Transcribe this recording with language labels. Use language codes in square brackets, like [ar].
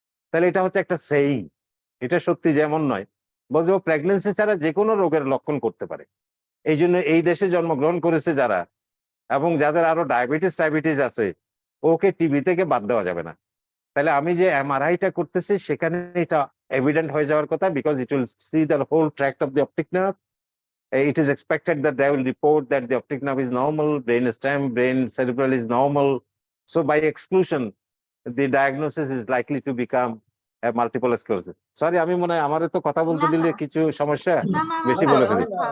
[bn] তাহলে এটা হচ্ছে একটা সেইং, এটা সত্যি যেমন নয়, বলছে ও প্রেগন্যান্সি ছাড়া যে কোনো রোগের লক্ষণ করতে পারে। এই জন্য এই দেশে জন্মগ্রহণ করেছে যারা, এবং যাদের আরো ডায়াবেটিস আছে, ওকে টিবি থেকে বাদ দেওয়া যাবে না। তাহলে আমি যে এমআরআইটা করতেছি সেখানে এটা এভিডেন্ট হয়ে যাওয়ার কথা, [en] Because it will see the whole tract of the optic nerve. It is expected that they will report that the optic nerve is normal, brain stem, brain cerebral is normal. So by exclusion, the diagnosis is likely to become a multiple sclerosis. [bn] Sorry, আমি মনে হয় আমারে তো কথা বলতে দিলে কিছু সমস্যা বেশি বলে ফেলি।